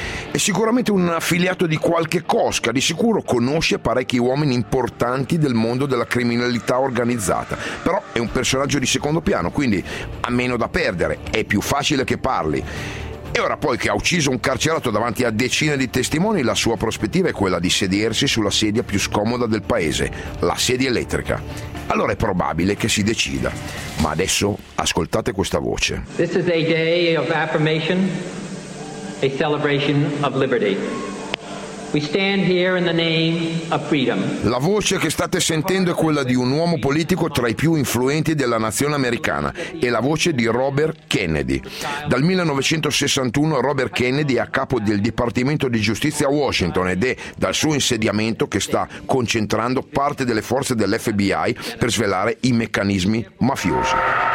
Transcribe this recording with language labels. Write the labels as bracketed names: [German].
[Italian] È sicuramente un affiliato di qualche cosca, di sicuro conosce parecchi uomini importanti del mondo della criminalità organizzata, però è un personaggio di secondo piano, quindi ha meno da perdere, è più facile che parli. E ora poi che ha ucciso un carcerato davanti a decine di testimoni, la sua prospettiva è quella di sedersi sulla sedia più scomoda del paese, la sedia elettrica. Allora è probabile che si decida, ma adesso ascoltate questa voce. [English] This is a day of affirmation. A celebration of liberty. We stand here in the name of freedom. [Italian] La voce che state sentendo è quella di un uomo politico tra i più influenti della nazione americana, è la voce di Robert Kennedy. Dal 1961 Robert Kennedy è a capo del Dipartimento di Giustizia a Washington ed è dal suo insediamento che sta concentrando parte delle forze dell'FBI per svelare i meccanismi mafiosi.